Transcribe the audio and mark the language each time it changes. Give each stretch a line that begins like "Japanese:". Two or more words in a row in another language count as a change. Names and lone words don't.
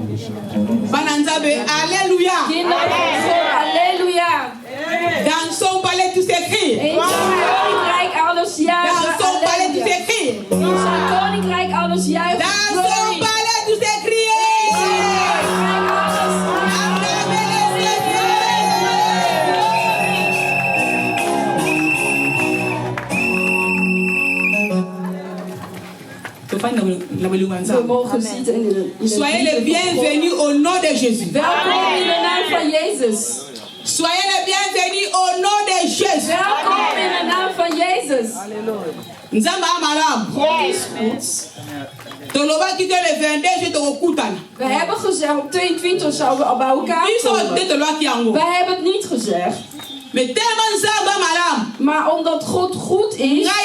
French: Alléluia. Alléluia. Dans son palais tout s'écrit.
Dutch: In zijn koninkrijk alles juichen.
French: Dans son palais tout s'écrit.
Dutch: In zijn koninkrijk alles juichen.
French: Dans son palais tout s'écrit. Soyez les bienvenus au nom de Jésus.
Dutch: Welkom in de naam van Jezus.
French: Soyez les bienvenus au nom de Jésus.
Dutch: Welkom in de naam van Jezus.
Lingala: Nzamba amalam.
Dutch: God is goed. We hebben gezegd op 22 zouden we al bij elkaar komen. Wij hebben het niet gezegd. Maar omdat God goed is.